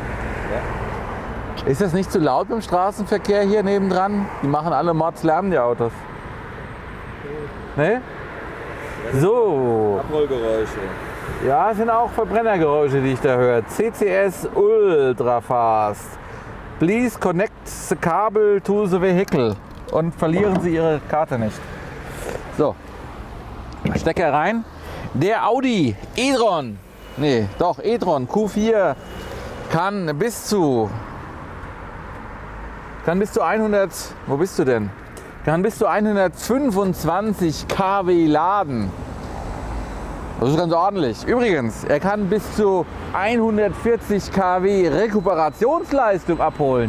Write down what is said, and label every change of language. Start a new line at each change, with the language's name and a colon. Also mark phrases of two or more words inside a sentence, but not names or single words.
German: Ja. Ist das nicht zu laut im Straßenverkehr hier nebendran? Die machen alle Mordslärm, die Autos. Ne? So. Abrollgeräusche. Ja, es sind auch Verbrennergeräusche, die ich da höre. CCS Ultra Fast.
English: Please connect the cable to the vehicle.
German: Und verlieren Sie Ihre Karte nicht. So. Stecker rein. Der Audi e-tron. e-tron Q4 kann bis zu 100, wo bist du denn? Kann bis zu 125 kW laden. Das ist ganz ordentlich. Übrigens, er kann bis zu 140 kW Rekuperationsleistung abholen.